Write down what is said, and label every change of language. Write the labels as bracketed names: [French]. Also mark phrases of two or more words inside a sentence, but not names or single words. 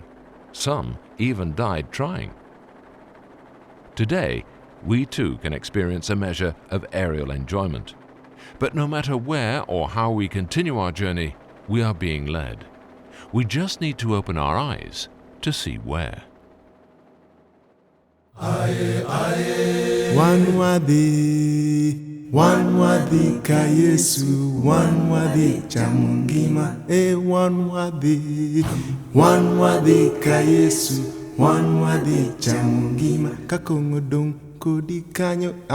[English] Some even died trying. Today, we too can experience a measure of aerial enjoyment. But no matter where or how we continue our journey, we are being led. We just need to open our eyes to see where. [Luvale] Wanwadi ka Yesu, wanwadi cha mungima, wanwadi ka Yesu, wanwadi cha mungima, kakungudung kudikanyo